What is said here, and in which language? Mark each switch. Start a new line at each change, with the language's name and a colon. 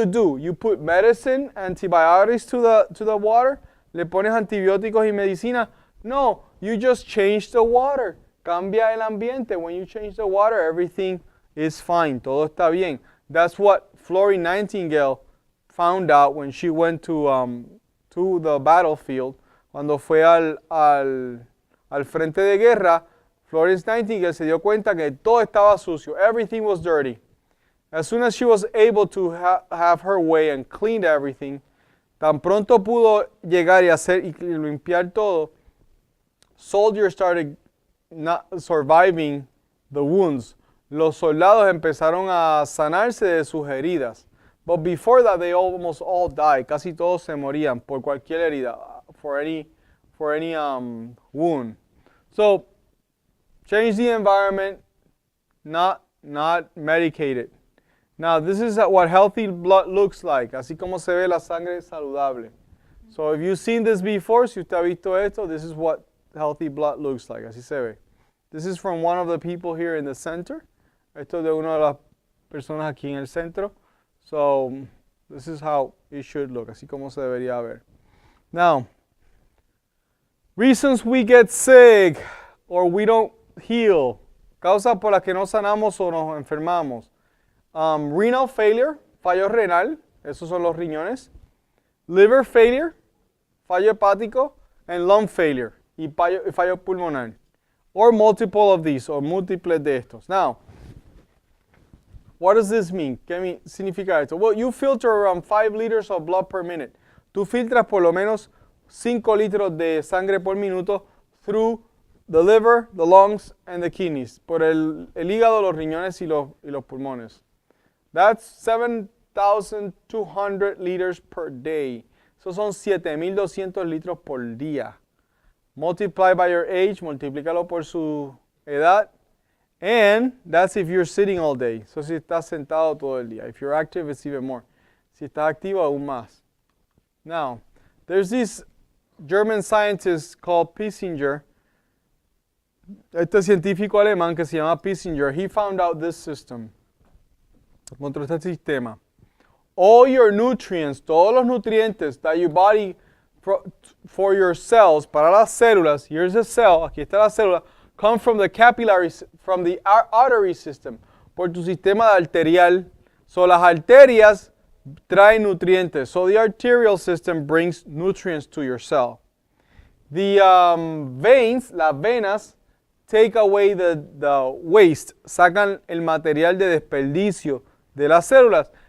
English: You put medicine, antibiotics to the water?
Spanish: ¿Le pones antibióticos y medicina?
English: No, you just change the water.
Spanish: Cambia el ambiente.
English: When you change the water, everything is fine.
Spanish: Todo está bien.
English: That's what Florence Nightingale found out when she went to the battlefield.
Spanish: Cuando fue al frente de guerra, Florence Nightingale se dio cuenta que todo estaba sucio.
English: Everything was dirty. As soon as she was able to have her way and clean everything,
Spanish: tan pronto pudo llegar y hacer y limpiar todo,
English: soldiers started not surviving the wounds.
Spanish: Los soldados empezaron a sanarse de sus heridas.
English: But before that, they almost all died.
Spanish: Casi todos se morían por cualquier herida,
English: for any wound. So, change the environment, not medicate it. Now, this is what healthy blood looks like,
Spanish: así como se ve la sangre saludable.
English: So, if you've seen this before,
Spanish: si usted ha visto esto,
English: this is what healthy blood looks like,
Spanish: así se ve.
English: This is from one of the people here in the center.
Spanish: Esto es de una de las personas aquí en el centro.
English: So, this is how it should look,
Spanish: así como se debería ver.
English: Now, reasons we get sick or we don't heal.
Spanish: Causas por las que no sanamos o nos enfermamos.
English: Renal failure,
Spanish: fallo renal, esos son los riñones.
English: Liver failure,
Spanish: fallo hepático.
English: And lung failure,
Spanish: y fallo pulmonar.
English: Or multiple of these, or
Spanish: múltiples de estos.
English: Now, what does this mean?
Spanish: ¿Qué significa esto?
English: Well, you filter around 5 liters of blood per minute.
Spanish: Tú filtras por lo menos 5 litros de sangre por minuto
English: through the liver, the lungs, and the kidneys.
Spanish: Por el hígado, los riñones y los pulmones.
English: That's 7,200 liters per day.
Spanish: Eso son 7,200 litros por día.
English: Multiply by your age,
Spanish: multiplícalo por su edad.
English: And that's if you're sitting all day. So
Spanish: si estás sentado todo el día.
English: If you're active, it's even more.
Spanish: Si estás activo, aún más.
English: Now, there's this German scientist called Piesinger.
Spanish: Este científico alemán que se llama Piesinger,
English: he found out this system.
Spanish: Encontró este sistema.
English: All your nutrients,
Spanish: todos los nutrientes
English: that your body for your cells,
Spanish: para las células,
English: here's a cell,
Spanish: aquí está la célula,
English: come from the capillaries, from the artery system,
Spanish: por tu sistema arterial. So las arterias traen nutrientes.
English: So the arterial system brings nutrients to your cell. The veins,
Spanish: las venas,
English: take away the waste,
Spanish: sacan el material de desperdicio de las células.